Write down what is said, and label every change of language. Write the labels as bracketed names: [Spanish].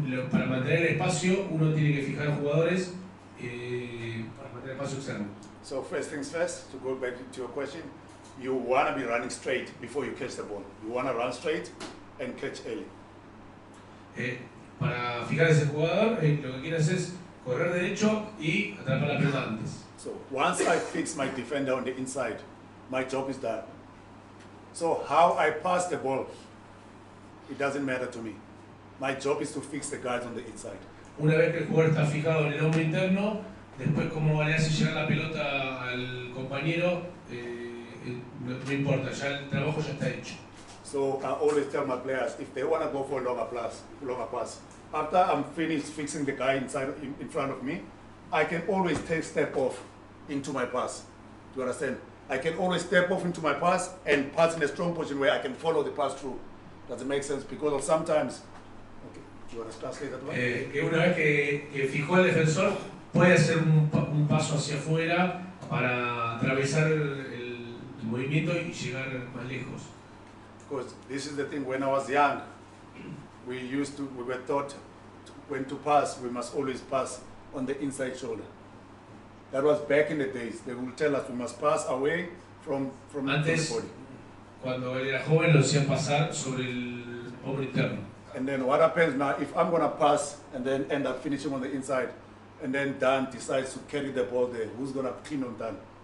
[Spanish] Para mantener el espacio, uno tiene que fijar jugadores para mantener el espacio externo. [English] So first things first, to go back to your question, you want to be running straight before you catch the ball. You want to run straight and catch early. [Spanish] Para fijar ese jugador, lo que quieres es correr derecho y atrapar la pelota antes. [English] So once I fix my defender on the inside, my job is done. So how I pass the ball, it doesn't matter to me. My job is to fix the guys on the inside. [Spanish] Una vez que el jugador está fijado en el hombro interno, después cómo le hace llegar la pelota al compañero, no importa, ya el trabajo ya está hecho. [English] So I always tell my players, if they want to go for a longer pass, after I'm finished fixing the guy inside in front of me, I can always take step off into my pass. Do you understand? I can always step off into my pass and pass in a strong position where I can follow the pass through. Does it make sense? Because sometimes, okay, do you want to translate that one? [Spanish] Que una vez que fijó el defensor, puede hacer un paso hacia afuera para atravesar el movimiento y llegar más lejos. [English] Because this is the thing, when I was young, we were taught when to pass, we must always pass on the inside shoulder. That was back in the days. They would tell us we must pass away from [Spanish] Antes, [English] the body. [Spanish] Cuando él era joven, lo hacían pasar sobre el hombro interno. [English] And then what happens now, if I'm going to pass and then end up finishing on the inside, and then Dan decides to carry the ball there, who's going to clean on Dan?